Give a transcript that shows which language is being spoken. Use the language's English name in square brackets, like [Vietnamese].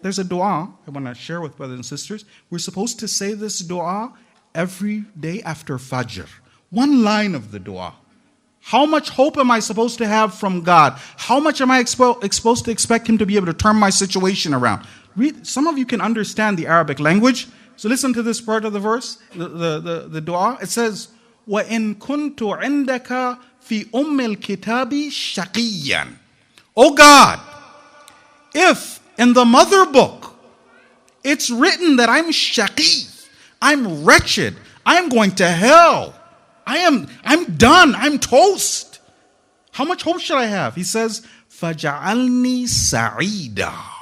[English] There's a dua I want to share with brothers and sisters. We're supposed to say this dua every day after Fajr. One line of the dua. How much hope am I supposed to have from God? How much am I supposed to expect Him to be able to turn my situation around? Some of you can understand the Arabic language. So listen to this part of the verse, the dua. It says, [Arabic] وَإِن كُنْتُ عِنْدَكَ فِي أُمِّ الْكِتَابِ شَقِيًّا. [English] Oh God, if in the mother book it's written that I'm shaqi, I'm wretched, I'm going to hell, I'm done, I'm toast. How much hope should I have? He says, [Arabic] فَجَعَلْنِي سَعِيدًا.